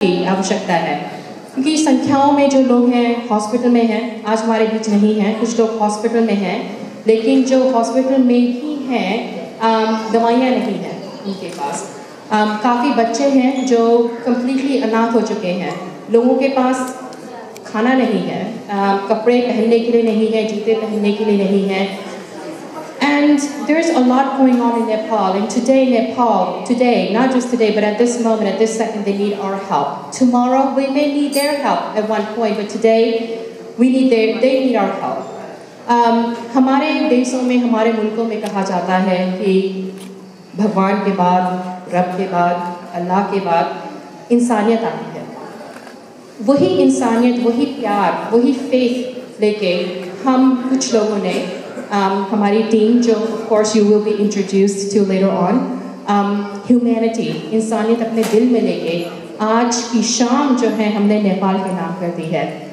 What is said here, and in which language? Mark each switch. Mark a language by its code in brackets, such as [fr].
[hi] की आवश्यकता है, क्योंकि संख्याओं में जो लोग हैं हॉस्पिटल में हैं, आज हमारे बीच नहीं हैं, कुछ लोग हॉस्पिटल में हैं, लेकिन जो हॉस्पिटल में ही हैं दवाइयाँ नहीं हैं उनके पास। काफ़ी बच्चे हैं जो कम्प्लीटली अनाथ हो चुके हैं, लोगों के पास खाना नहीं है, कपड़े पहनने के लिए नहीं है, जूते पहनने के लिए नहीं है। [en] And there's a lot going on in Nepal, and today, not just today, but at this moment, at this second, they need our help. Tomorrow, we may need their help at one point, but today, they need our help. [hi] हमारे देशों में, हमारे मुल्कों में कहा जाता है कि भगवान के बाद, रब के बाद, अल्लाह के बाद इंसानियत आती है। वही इंसानियत, वही प्यार, वही फेथ लेके हम कुछ लोगों ने हमारी टीम जो [en] of course you will be introduced to later on, [hi] humanity, इंसानियत अपने दिल में लेके आज की शाम जो है हमने नेपाल के नाम कर दी है।